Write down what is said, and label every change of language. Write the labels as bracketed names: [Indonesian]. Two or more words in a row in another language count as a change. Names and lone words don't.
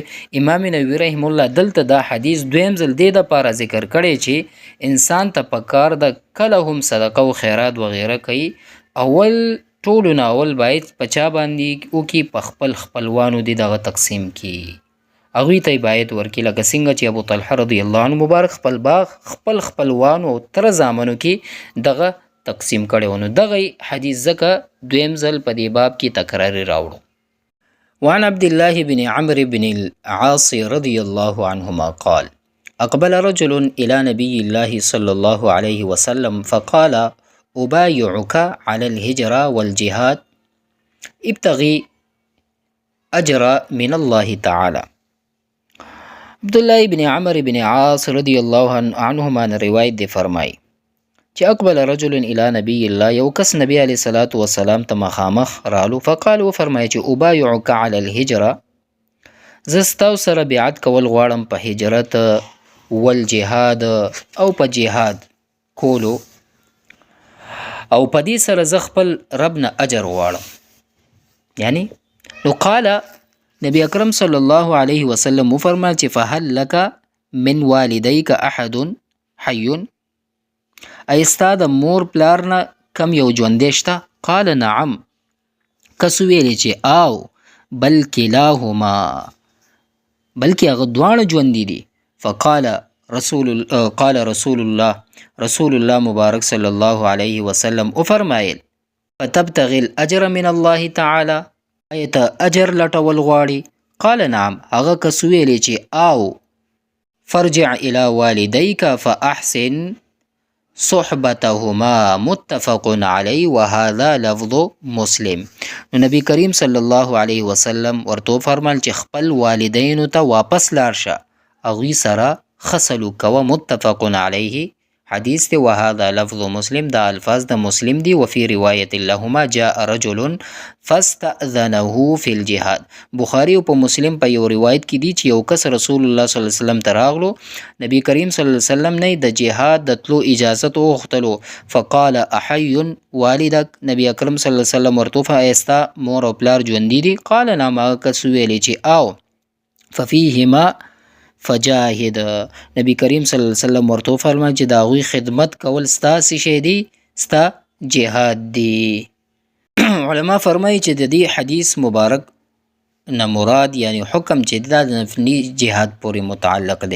[Pashto] امام نووي [Arabic] رحم الله [Pashto] دلته دا حدیث دویم ځل دې دپاره ذکر کړی چې انسان ته پکار د کله هم صدقه و خیرات وغیره کوي ټولو نه اول باید په چا باندې وکړي په خپل خپلوانو دې دغه تقسیم کړي هغوی ته یې باید ورکړي لکه څنګه چې ابو طلحه [Arabic] رضی الله عنه [Pashto] مبارک خپل باغ خپل خپلوانو او تر زامنو کې دغه تقسیم کړی و. نو دغه حدیث ځکه دویم ځل په دې باب کې تکراري راوړو. [Arabic] وعن عبد الله بن عمرو بن العاص رضی الله عنهما قال اقبل رجل الى نبي الله صلى الله عليه وسلم فقال أبايعك على الهجرة والجهاد ابتغي أجر من الله تعالى. [Pashto] عبد الله بن عمرو بن عاص [Arabic] رضی الله عنهما [Pashto] روایت دی فرمای چې [Arabic] اقبل رجل الى نبي الله [Pashto] یو کس نبی [Arabic] علیه الصلاة والسلام [Pashto] ته مخامخ رالو فقال وفرمای چې [Arabic] أبايعك على الهجرة [Pashto] زه ستاسو سره بیعت کول غواړم په هجرت والجهاد او په جهاد کولو او په دې سره زه خپل رب نه اجر غواړم. یعنی نو قال نبی اکرم [Arabic] صلی الله علیه وسلم [Pashto] وفرمایل چې [Arabic] فهل لك من والديك احد حي [Pashto] ایستا د مور پلار نه کم یو ژوندی شته؟ [Arabic] قال نعم [Pashto] کس ویلی چې او [Arabic] بل کلاهما [Pashto] بلکې هغه دواړه ژوندي دي. [Arabic] فقال رسول الله مبارک صلی الله علیه وسلم وفرمایل فتبتغي الاجر من الله تعالی [Pashto] ایت اجر لټول غواړي؟ [Arabic] قال نعم [Pashto] هغه کس ویلی چې او [Arabic] فرجع الى والديك فاحسن صحبتهما متفق علی وهذا لفظ مسلم. [Pashto] نو نبی کریم [Arabic] صلی الله علیه وسلم [Pashto] ورته فرمایل چې خپل والدینو ته واپس لاړ شه، هغوی سره ښه سلوک کوه. [Arabic] متفق علیه [Pashto] حدیث دی، [Arabic] وهذا لفظ مسلم، [Pashto] دا الفاظ د مسلم دی. [Arabic] وفي روایت لهما جاء رجل فاستأذنه في الجهاد. [Pashto] بخاری او په مسلم په یو روایت کې دی چې یو کس رسول الله [Arabic] صلی الله علیه وسلم [Pashto] ته راغلو، نبی کریم [Arabic] صلی الله علیه وسلم [Pashto] نه د جهاد د تلو اجازه وغوښتلو. [Arabic] فقال احي والدک، [Pashto] نبی اکرم [Arabic] صلی الله علیه وسلم [Pashto] ورته فرمایستا مور او پلار ژوندي دي؟ [Arabic] قال نعم. [Pashto] هغه کس ویلې چې او [Arabic] ففيهما فجاهد، [Pashto] نبی کریم [Arabic] صلی الله علیه وسلم [Pashto] ورته فرمایي چې د هغوی خدمت کول ستا څه شی دی؟ ستا جهاد دی. علما فرمایي چې د دې حدیث مبارک نه مراد یعنی حکم چې دا د نفلي جهاد پورې متعلق دی.